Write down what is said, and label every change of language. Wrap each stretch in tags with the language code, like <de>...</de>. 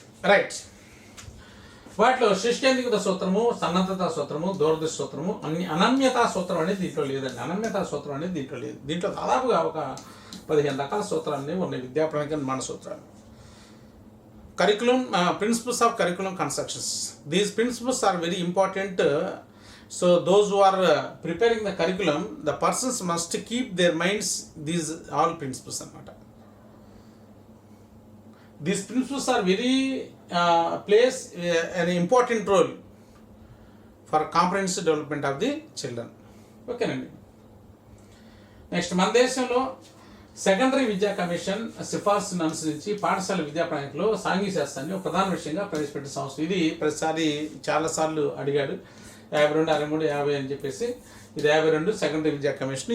<te>Right. వాటిలో శిష్కేంద్రికత సూత్రము, సన్నద్ధత సూత్రము, దూరదృష్టి సూత్రము, అనన్యతా సూత్రం అనేది దీంట్లో లేదండి. అనన్యతా సూత్రం అనేది దీంట్లో లేదు. దీంట్లో దాదాపుగా ఒక 15 రకాల సూత్రాలు అనేవి ఉన్నాయి విద్యా ప్రణాళిక నిర్మాణ సూత్రాలు.</te> <en>Curriculum, principles of curriculum constructions. These principles are very important. So those who are preparing the curriculum, the persons must keep their minds these all principles anamata. These principles are very plays an important role for comprehensive development of the children.</en> <te>Okay nandi. Next, మన దేశంలో secondary విద్యా commission సిఫార్సును అనుసరించి పాఠశాల విద్యా ప్రణాళికలో సాంఘిక శాస్త్రాన్ని ఒక ప్రధాన విషయంగా ప్రవేశపెట్టిన సంస్థ. ఇది ప్రతిసారి చాలాసార్లు అడిగాడు. 52, 63, 50 అని చెప్పేసి ఇది 52 సెకండరీ విద్యా కమిషన్.</te>